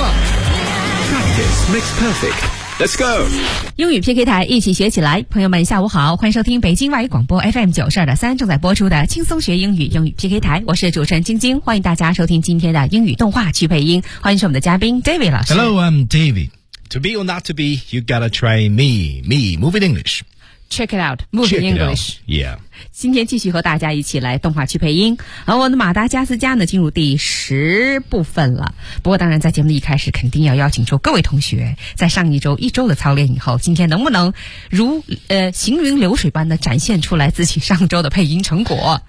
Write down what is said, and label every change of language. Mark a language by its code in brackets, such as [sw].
[en] Practice makes perfect. Let's go! [zh] 英语 PK 台一起学起来，朋友们下午好，欢迎收听北京外语广播 FM92.3 正在播出的轻松学英语英语 PK 台，我是主持人晶晶，欢迎大家收听今天的英语动画去配音，欢迎是我们的嘉宾 David 老师。 [en] Hello, I'm David. To be or not to be, you gotta try me, move in English. Check it out, move in English. Yeah. [zh] 今天继续和大家一起来动画去配音，而我们的马达加斯加呢进入第十部分了。不过当然在节目的一开始肯定要邀请出各位同学，在上一周一周的操练以后，今天能不能如行云流水般的展现出来自己上周的配音成果。